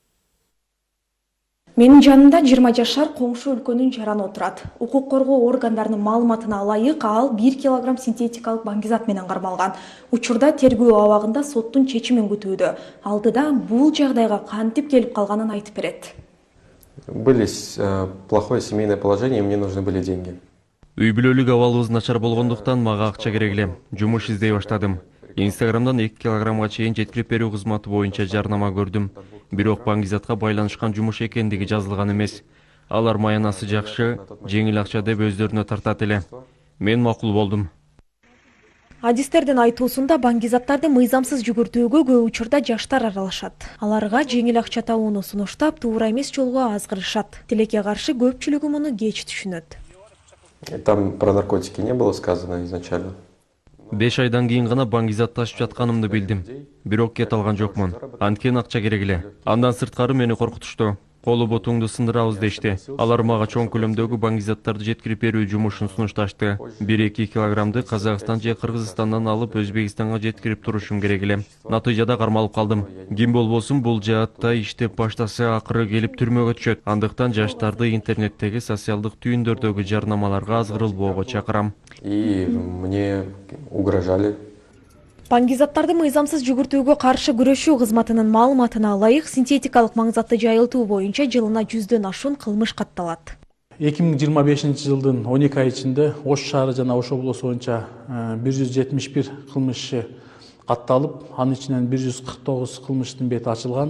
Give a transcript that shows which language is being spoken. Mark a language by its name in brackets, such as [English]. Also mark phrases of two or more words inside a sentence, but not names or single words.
[Kyrgyz] Менин жанымда 20 жашар коңшу өлкөнүн жараны отурат. Укук коргоо органдарынын маалыматына ылайык ал 1 килограмм синтетикалык баңгизат менен кармалган. Учурда тергөө абагында соттун чечимин күтүүдө. Алдыда бул жагдайга кантип келип калганын айтып берет. [Russian] Были плохое семейное положение, и мне нужны были деньги. [Kyrgyz] Үй бүлөлүк абалыбыз начар болгондуктан мага акча керек эле. Жумуш издей баштадым. Инстаграмдан 2 килограммга чейин жеткирип берүү кызматы боюнча жарнама көрдүм. Бирок баңгизатка байланышкан жумуш экендиги жазылган эмес. Алар маянасы жакшы, жеңил акча деп өздөрүнө тартат эле. Мен макул болдум. Адистердин айтуусунда баңгизаттарды мыйзамсыз жүгүртүүгө көп учурда жаштар аралашат. Аларга жеңил акча табууну сунуштап, туура эмес жолго азгырышат. Тилекке каршы көпчүлүгү муну кеч түшүнөт. [Russian] Там про наркотики не было сказано изначально. [Kyrgyz] 5 айдан кийин гана баңгизат ташып жатканымды билдим. Бирок кет алган жокмун. Анткени акча керек эле. Андан сырткары мени коркутушту. Колу бутуңду сындырабыз дешти. Алар мага чоң көлөмдөгү баңгизаттарды жеткирип берүү жумушун сунушташты. 1-2 килограммды Казакстан же Кыргызстандан алып Өзбекстанга жеткирип турушум керек эле. Натыйжада кармалып калдым. Ким болбосун бул жаатта иштеп баштаса акыры келип түрмөгө түшөт. Андыктан жаштарды интернеттеги социалдык түйүндөрдөгү жарнамаларга азгырылбоого чакырам. [Russian] И мне угрожали. [Kyrgyz] Баңгизаттарды мыйзамсыз жүгүртүүгө каршы күрөшүү кызматынын маалыматына ылайык синтетикалык маңзатты жайылтуу боюнча жылына 100дөн ашуун кылмыш катталат. 2025 жылдын 12 ай ичинде Ош шаары жана Ош облусу боюнча 171 кылмыш катталып, анын ичинен 149 кылмыштын бети ачылган.